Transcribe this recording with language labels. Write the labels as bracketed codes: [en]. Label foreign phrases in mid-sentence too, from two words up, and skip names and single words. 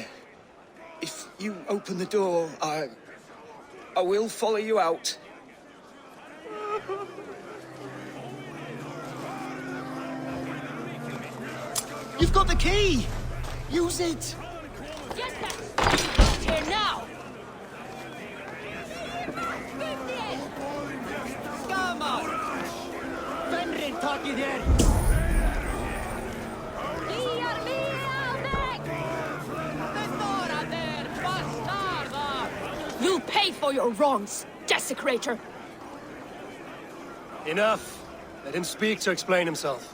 [en] If you open the door, I will follow you out. You've got the key! Use it! Get that stain out here now! [is] Gammal! Fenrir takið þér! [en] You'll pay for your wrongs, desecrator! Enough! Let him speak to explain himself.